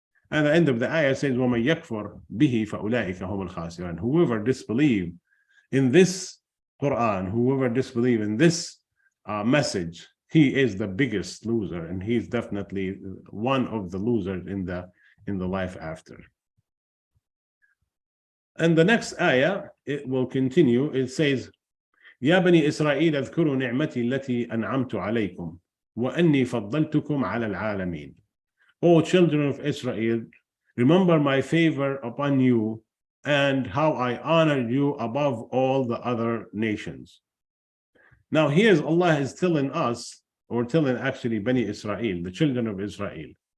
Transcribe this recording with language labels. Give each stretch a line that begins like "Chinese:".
English: And the end of the ayah says,
Arabic: وَمَن يَكْفُرْ بِهِ فَأُولَٰئِكَ هُمُ الْخَاسِرُونَ.
English: Whoever disbelieve in this Quran, whoever disbelieve in this message, he is the biggest loser, and he's definitely one of the losers in the life after. And the next ayah, it will continue. It says,
Arabic: يا بني إسرائيل اذكروا نعمتي التي أنعمت عليكم وأني فضلتكم على العالمين.
English: O children of Israel, remember my favor upon you and how I honored you above all the other nations. Now here's Allah is telling us, or telling actually Bani Israel, the children of Israel.